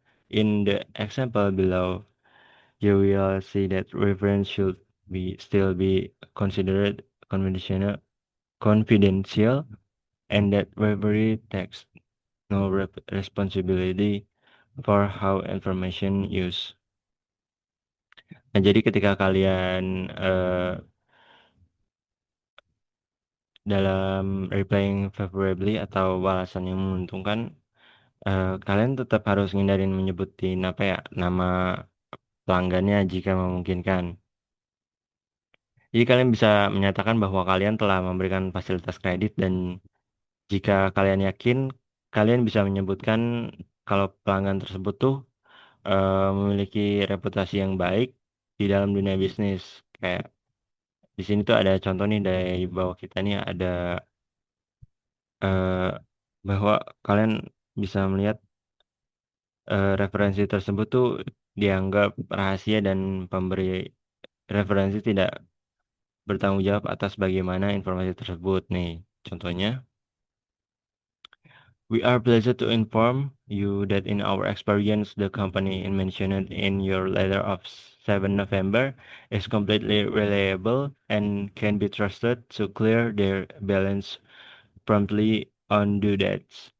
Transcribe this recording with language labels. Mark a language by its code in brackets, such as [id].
[en] In the example below, you will see that reference should still be considered confidential, and that referee takes no responsibility for how information used. [id] Nah, jadi ketika kalian dalam [en] replying favorably [id] atau balasan yang menguntungkan, kalian tetap harus ngindarin menyebutin apa ya, nama pelanggannya jika memungkinkan. Jadi kalian bisa menyatakan bahwa kalian telah memberikan fasilitas kredit dan jika kalian yakin, kalian bisa menyebutkan kalau pelanggan tersebut tuh memiliki reputasi yang baik di dalam dunia bisnis. Kayak di sini tuh ada contoh nih dari bawah kita nih ada eh, bahwa kalian bisa melihat referensi tersebut tuh dianggap rahasia dan pemberi referensi tidak bertanggung jawab atas bagaimana informasi tersebut nih. Contohnya, [en] we are pleased to inform you that in our experience, the company mentioned in your letter of 7 November is completely reliable and can be trusted to clear their balance promptly on due dates.